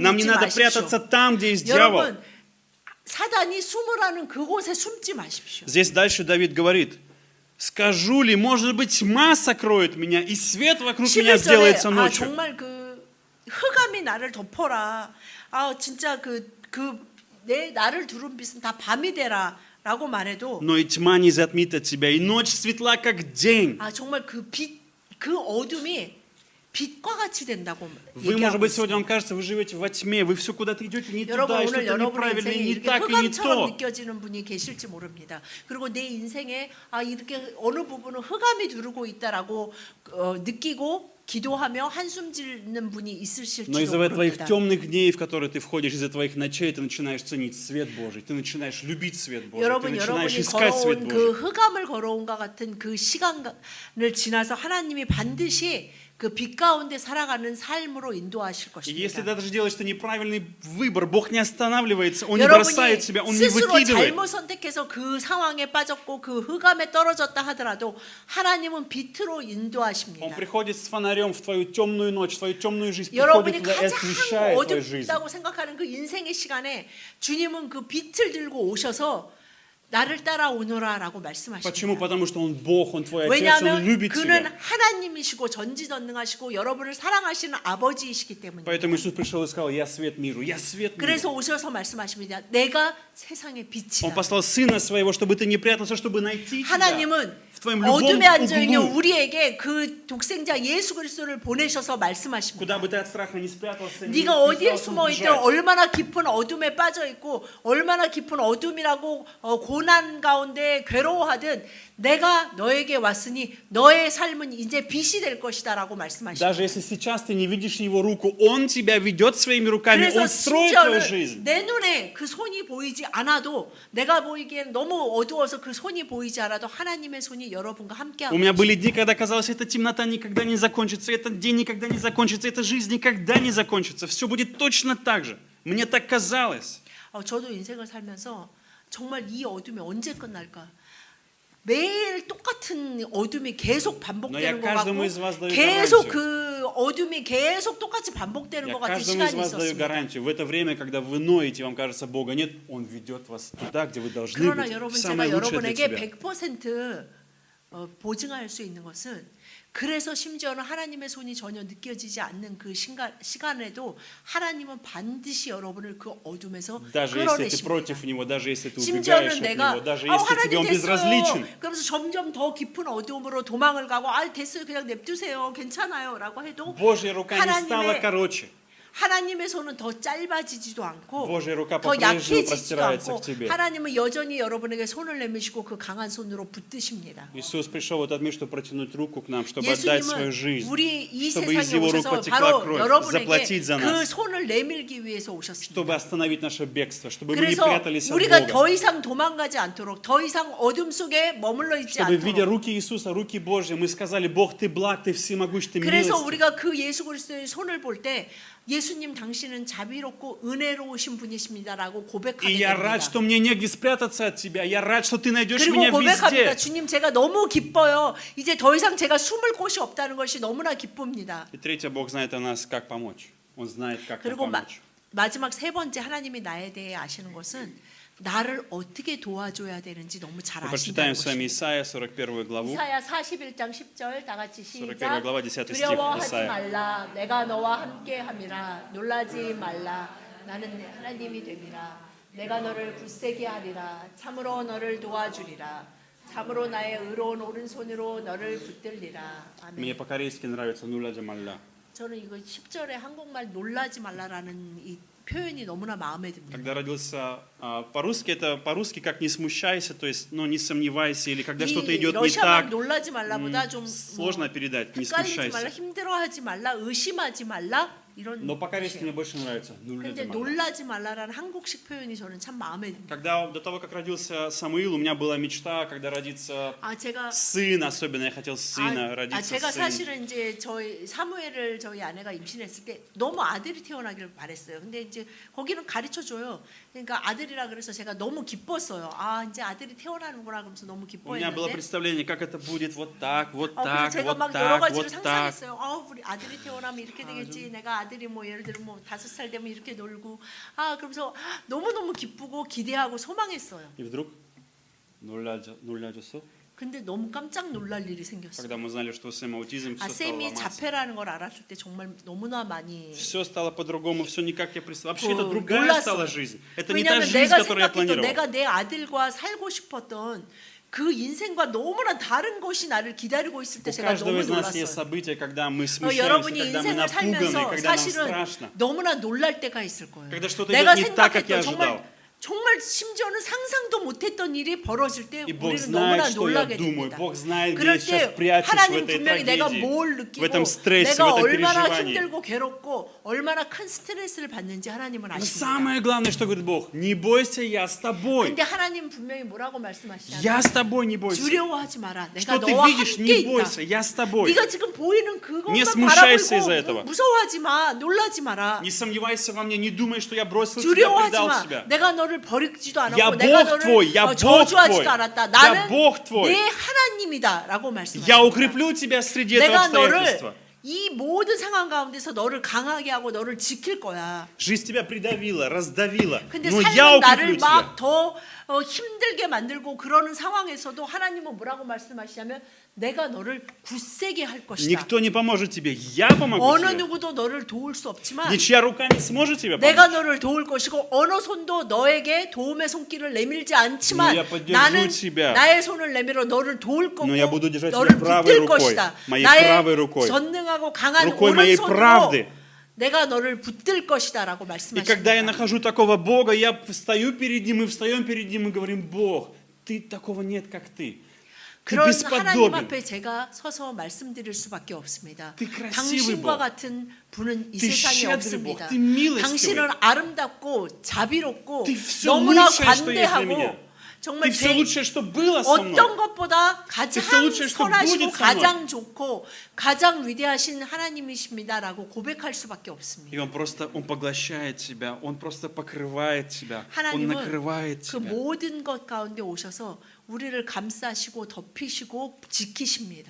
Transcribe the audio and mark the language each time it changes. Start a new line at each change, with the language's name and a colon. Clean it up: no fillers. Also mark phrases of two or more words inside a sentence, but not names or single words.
Russian: нам не
Korean: 믿지
Russian: надо
Korean: 마십시오.
Russian: прятаться там, где есть дьявол.
Korean: 여러분 사단이 숨으라는 그곳에 숨지 마십시오.
Russian: Здесь дальше Давид говорит, скажу ли, может быть, тьма сокроет меня, и свет вокруг меня
Korean: 11절에
Russian: сделается ночью.
Korean: 정말 흑암이 나를 덮어라. 진짜 내 나를 두른 빛은 다 밤이 되라라고 말해도
Russian: Но и тьма не затмит от тебя, и ночь светла, как день.
Korean: 정말 그 어둠이 빛과 같이 된다고
Russian: Вы, может
Korean: 얘기하고
Russian: быть, сегодня
Korean: 있습니다.
Russian: вам кажется, вы живете во тьме, вы все куда-то идете не
Korean: 여러분
Russian: туда, и
Korean: 오늘
Russian: что-то
Korean: 여러분의
Russian: неправильно,
Korean: 인생이
Russian: и не
Korean: 이렇게
Russian: так, и не
Korean: 흑암처럼
Russian: то.
Korean: 느껴지는 분이 계실지 모릅니다. 그리고 내 인생에 이렇게 어느 부분은 흑암이 두르고 있다라고 느끼고 기도하며 한숨 짓는 분이
Russian: Но
Korean: 있으실지도
Russian: из-за твоих
Korean: 모릅니다.
Russian: темных дней, в которые ты входишь, из-за твоих ночей, ты начинаешь ценить свет Божий, ты начинаешь любить свет Божий, ты
Korean: 여러분
Russian: начинаешь
Korean: 여러분이
Russian: искать свет
Korean: 걸어온
Russian: Божий.
Korean: 흑암을 걸어온과 같은 그 시간을 지나서 하나님이 반드시 그 빛 가운데 살아가는 삶으로 인도하실
Russian: И если
Korean: 것입니다.
Russian: даже делаешь ты неправильный выбор, Бог не останавливается, Он не
Korean: 여러분이
Russian: бросает тебя, Он не
Korean: 스스로
Russian: выкидывает.
Korean: 잘못 선택해서 그 상황에 빠졌고 그 흑암에 떨어졌다 하더라도 하나님은 빛으로
Russian: Он
Korean: 인도하십니다.
Russian: приходит с фонарем в твою темную ночь, в твою темную жизнь,
Korean: 여러분이
Russian: приходит туда и
Korean: 가장
Russian: освещает твою жизнь.
Korean: 어둡다고 생각하는 그 인생의 시간에 주님은 그 빛을 들고 오셔서 나를 따라오너라라고
Russian: Почему?
Korean: 말씀하십니다.
Russian: Потому что Он Бог, Он твой Отец, Он
Korean: 왜냐하면
Russian: любит
Korean: 그는
Russian: тебя.
Korean: 하나님이시고 전지전능하시고 여러분을 사랑하시는 아버지이시기 때문입니다. Поэтому Иисус пришел и сказал, я свет миру, я свет миру. 그래서 오셔서 말씀하십니다. 내가 세상의
Russian: Он
Korean: 빛이다.
Russian: послал Сына Своего, чтобы ты не прятался, чтобы найти тебя.
Korean: 하나님은
Russian: В твоем любом
Korean: 어둠에 앉아 있는
Russian: углу.
Korean: 우리에게 그 독생자 예수 그리스도를 보내셔서 말씀하십니다.
Russian: Куда бы ты от страха не спрятался, не
Korean: 네가 어디에
Russian: пытался
Korean: 숨어 있든
Russian: убежать.
Korean: 얼마나 깊은 어둠에 빠져 있고 얼마나 깊은 어둠이라고 고난 가운데 괴로워하든 내가 너에게 왔으니 너의 삶은 이제 빛이 될 것이다라고 말씀하십니다.
Russian: Даже если сейчас ты не видишь Его руку, Он тебя ведет своими руками,
Korean: 그래서
Russian: Он строит твою
Korean: 심지어는
Russian: жизнь.
Korean: 내 눈에 그 손이 보이지 않아도 내가 보이기엔 너무 어두워서 그 손이 보이지 않아도 하나님의 손이 여러분과 함께하고
Russian: У меня были дни, когда казалось, эта темнота никогда не закончится, этот день никогда не закончится, эта жизнь никогда не закончится. Все будет точно так же. Мне так казалось.
Korean: 저도 인생을 살면서 정말 이 어둠이 언제 끝날까? 매일 똑같은 어둠이 계속 반복되는 것
Russian: каждому
Korean: 같고
Russian: из вас даю
Korean: 계속
Russian: гарантию.
Korean: 그 어둠이 계속 똑같이 반복되는
Russian: Я
Korean: 것 같은
Russian: каждому из
Korean: 시간이
Russian: вас даю
Korean: 있었습니다.
Russian: гарантию. В это время, когда вы ноете, вам кажется, Бога нет, Он ведет вас туда, где вы должны
Korean: 그러나
Russian: быть, в
Korean: 여러분
Russian: самое
Korean: 제가
Russian: лучшее для
Korean: 여러분에게
Russian: тебя.
Korean: 100% 보증할 수 있는 것은 그래서 심지어는 하나님의 손이 전혀 느껴지지 않는 그 시간에도 하나님은 반드시 여러분을 그 어둠에서
Russian: Даже если ты
Korean: 끌어내십니다.
Russian: против него, даже если ты убегаешь
Korean: 심지어는
Russian: от
Korean: 내가
Russian: него, даже если тебе
Korean: 하나님
Russian: он безразличен,
Korean: 됐어요. 그러면서 점점 더 깊은 어둠으로 도망을 가고 됐어요. 그냥 냅두세요. 괜찮아요라고 해도
Russian: Божья рука не стала
Korean: 하나님의
Russian: короче.
Korean: 하나님의 손은 더 짧아지지도 않고
Russian: Божья рука
Korean: 더
Russian: по-прежнему
Korean: 약해지지도
Russian: простирается
Korean: 않고
Russian: к тебе.
Korean: 하나님은 여전히 여러분에게 손을 내미시고 그 강한 손으로 붙드십니다.
Russian: Иисус пришел в этот мир, чтобы протянуть руку к нам, чтобы отдать свою
Korean: 예수님은
Russian: жизнь,
Korean: 우리 이
Russian: чтобы из
Korean: 세상에
Russian: Его рук
Korean: 오셔서
Russian: потекла
Korean: 바로
Russian: кровь,
Korean: 여러분에게
Russian: заплатить за
Korean: 그
Russian: нас,
Korean: 손을 내밀기 위해서
Russian: чтобы
Korean: 오셨습니다.
Russian: остановить наше бегство, чтобы мы не
Korean: 그래서
Russian: прятались от
Korean: 우리가
Russian: Бога.
Korean: 더 이상 도망가지 않도록 더 이상 어둠 속에 머물러 있지
Russian: Чтобы, видя
Korean: 않도록
Russian: руки Иисуса, руки Божьи, мы сказали: Бог, Ты благ, Ты всемогущ, Ты
Korean: 그래서
Russian: милостив.
Korean: 우리가 그 예수 그리스도의 손을 볼 때 예수님 당신은 자비롭고 은혜로우신 분이십니다라고
Russian: И
Korean: 고백하게
Russian: я рад,
Korean: 됩니다.
Russian: что мне негде спрятаться от Тебя. Я рад, что Ты найдешь
Korean: 그리고
Russian: меня
Korean: 고백합니다.
Russian: везде.
Korean: 주님 제가 너무 기뻐요. 이제 더 이상 제가 숨을 곳이 없다는 것이 너무나 기쁩니다.
Russian: И третье, Бог знает о нас, как помочь. Он знает, как нам
Korean: 그리고
Russian: помочь.
Korean: 마지막 세 번째 하나님이 나에 대해 아시는 것은 나를 어떻게 도와줘야 되는지 너무 잘
Russian: Мы
Korean: 아신다는
Russian: прочитаем с вами
Korean: 것입니다.
Russian: Исаия, 41 главу.
Korean: 이사야 41장 10절 다 같이
Russian: 41
Korean: 시작.
Russian: глава, 10 стих,
Korean: 두려워하지
Russian: Исаия.
Korean: 말라. 내가 너와 함께 함이라. 놀라지 말라. 나는 내 하나님이 됨이라. 내가 너를 굳세게 하리라. 참으로 너를 도와주리라. 참으로 나의 의로운 오른손으로 너를 붙들리라.
Russian: Мне
Korean: 아멘.
Russian: по-корейски нравится
Korean: «놀라 말라». 저는 이거 10절에 한국말 놀라지 말라라는 이 표현이 너무나 마음에 듭니다.
Russian: Когда родился по-русски, это по-русски как «не смущайся», то есть не сомневайся, или когда что-то
Korean: 이
Russian: идет не
Korean: 러시아말
Russian: так,
Korean: 놀라지 말라보다 좀
Russian: сложно передать, не
Korean: 헷갈리지 말라,
Russian: смущайся.
Korean: 힘들어하지 말라, 의심하지 말라 이런.
Russian: Но по-корейски мне больше нравится «нуля
Korean: 근데 말라». 놀라지 말라라는 한국식 표현이 저는 참 마음에 듭니다.
Russian: Когда до того, как родился Самуил, у меня была мечта, когда родится
Korean: 제가
Russian: сын, особенно я хотел сына, родится
Korean: 제가
Russian: сын.
Korean: 사실은 이제 저희 사무엘을 저희 아내가 임신했을 때 너무 아들이 태어나기를 바랬어요. 근데 이제 거기는 가르쳐 줘요. 그러니까 아들이라 그래서 제가 너무 기뻤어요. 이제 아들이 태어나는구나 그러면서 너무
Russian: У меня было
Korean: 기뻐했는데.
Russian: представление, как это будет вот так, вот
Korean: 그래서
Russian: так,
Korean: 제가
Russian: вот
Korean: 막 여러
Russian: так,
Korean: 가지를
Russian: вот так.
Korean: 상상했어요. 우리 아들이 태어나면 이렇게 되겠지. 내가 아들이 뭐 예를 들어 뭐 5살 되면 이렇게 놀고. 그러면서 너무너무 기쁘고 기대하고 소망했어요.
Russian: И вдруг 놀라졌어.
Korean: 근데 너무 깜짝 놀랄 일이 생겼어요.
Russian: Когда мы узнали, что у Сэма аутизм, все стало
Korean: 쌤이
Russian: ломаться.
Korean: 자폐라는 걸 알았을 때 정말 너무나 많이.
Russian: Все стало по-другому, все не как я представлял. Вообще, это
Korean: 그
Russian: другая
Korean: 놀랐어요.
Russian: стала жизнь. Это не та
Korean: 왜냐하면
Russian: жизнь,
Korean: 내가
Russian: которую я
Korean: 생각했던
Russian: планировал.
Korean: 내가 내 아들과 살고 싶었던 그 인생과 너무나 다른 것이 나를 기다리고 있을 때
Russian: У
Korean: 제가
Russian: каждого
Korean: 너무
Russian: из нас есть
Korean: 놀랐어요.
Russian: события, когда мы смущаемся,
Korean: 여러분이
Russian: когда мы
Korean: 인생을
Russian: напуганы,
Korean: 살면서
Russian: когда нам
Korean: 사실은
Russian: страшно.
Korean: 너무나 놀랄 때가 있을 거예요.
Russian: Когда что-то
Korean: 내가
Russian: идет не так, как я
Korean: 생각했던 정말
Russian: ожидал.
Korean: 정말 심지어는 상상도 못했던 일이 벌어질 때
Russian: И Бог
Korean: 우리는 너무나
Russian: знает, что я
Korean: 놀라게
Russian: думаю.
Korean: 됩니다.
Russian: Бог знает, где
Korean: 그럴
Russian: я сейчас
Korean: 때
Russian: прячусь в
Korean: 하나님
Russian: этой
Korean: 분명히 내가
Russian: трагедии,
Korean: 뭘
Russian: в
Korean: 느끼고
Russian: этом стрессе, в
Korean: 내가
Russian: этом
Korean: 얼마나
Russian: переживании.
Korean: 힘들고 괴롭고 얼마나 큰 스트레스를 받는지 하나님은
Russian: Но
Korean: 아십니다.
Russian: самое главное, что говорит Бог: не бойся, я с тобой.
Korean: 근데 하나님 분명히 뭐라고 말씀하시냐면
Russian: Я с тобой, не бойся.
Korean: 두려워하지 마라. 내가
Russian: Что ты
Korean: 너와
Russian: видишь,
Korean: 함께
Russian: не
Korean: 있다.
Russian: бойся, я с тобой.
Korean: 네가 지금 보이는
Russian: Не
Korean: 그것만
Russian: смущайся из-за
Korean: 바라보고
Russian: этого.
Korean: 무서워하지 마. 놀라지 마라.
Russian: Не сомневайся во мне, не думай, что я бросил тебя,
Korean: 두려워하지
Russian: предал
Korean: 마.
Russian: тебя.
Korean: 내가 너를 버리지도
Russian: Я
Korean: 않았고
Russian: Бог
Korean: 내가 너를
Russian: твой, я Бог
Korean: 저주하지도
Russian: твой.
Korean: 않았다.
Russian: Я
Korean: 나는
Russian: Бог твой.
Korean: 내 하나님이다라고
Russian: Я
Korean: 말씀하십니다.
Russian: укреплю тебя среди этого
Korean: 내가 너를
Russian: обстоятельства.
Korean: 이 모든 상황 가운데서 너를 강하게 하고 너를 지킬 거야.
Russian: Жизнь тебя придавила, раздавила,
Korean: 근데
Russian: но я
Korean: 삶은 나를
Russian: укреплю тебя.
Korean: 막 더 힘들게 만들고 그러는 상황에서도 하나님은 뭐라고 말씀하시냐면 내가 너를 굳세게 할 것이다.
Russian: Никто не поможет тебе, я помогу
Korean: 어느
Russian: тебе.
Korean: 누구도 너를 도울 수 없지만
Russian: Ничья рука не сможет тебя помочь.
Korean: 내가 너를 도울 것이고 어느 손도 너에게 도움의 손길을 내밀지 않지만
Russian: Но я поддержу
Korean: 나는
Russian: тебя.
Korean: 나의 손을 내밀어 너를 도울 거고
Russian: Но я буду держать
Korean: 너를
Russian: тебя правой
Korean: 붙들
Russian: рукой,
Korean: 것이다.
Russian: моей
Korean: 나의
Russian: правой рукой,
Korean: 전능하고 강한
Russian: рукой моей
Korean: 오른손으로
Russian: правды.
Korean: 내가 너를 붙들 것이다라고
Russian: И когда я
Korean: 말씀하십니다.
Russian: нахожу такого Бога, я встаю перед Ним, и встаем перед Ним и говорим: Бог, ты такого нет, как ты. Ты
Korean: 그런 하나님
Russian: бесподобен.
Korean: 앞에 제가 서서 말씀드릴 수밖에 없습니다.
Russian: Ты красивый
Korean: 당신과
Russian: Бог.
Korean: 같은 분은 이
Russian: Ты
Korean: 세상에
Russian: щедрый Бог.
Korean: 없습니다.
Russian: Ты милостивый.
Korean: 당신은 아름답고 자비롭고
Russian: Ты всё
Korean: 너무나
Russian: лучшее, что есть для меня.
Korean: 관대하고 정말
Russian: Ты все лучшее, что было со мной.
Korean: 어떤 것보다 가장
Russian: всё лучшее, что
Korean: 선하시고
Russian: будет со мной.
Korean: 가장 좋고 가장 위대하신 하나님이십니다라고 고백할 수밖에 없습니다.
Russian: И Он поглощает тебя, Он просто покрывает тебя, Он
Korean: 하나님은
Russian: накрывает
Korean: 그
Russian: тебя.
Korean: 모든 것 가운데 오셔서 우리를 감싸시고 덮이시고 지키십니다.